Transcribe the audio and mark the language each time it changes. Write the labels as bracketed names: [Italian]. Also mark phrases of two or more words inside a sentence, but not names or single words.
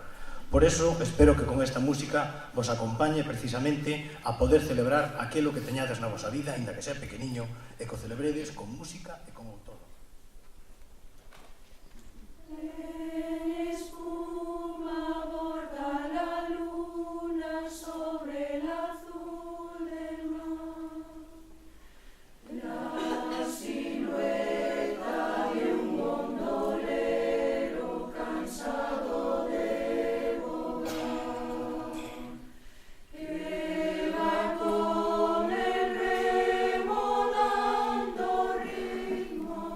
[Spanish] Por eso, espero que con esta música [Galician] vos acompañe precisamente a poder celebrar aquilo que teñades na vosa vida, ainda que sea pequeniño, e que o celebredes con música e con outono. [Spanish] Espuma borda la luna sobre el azul del mar. La silueta de un gondolero cansado de volar, que va con el remo dando ritmo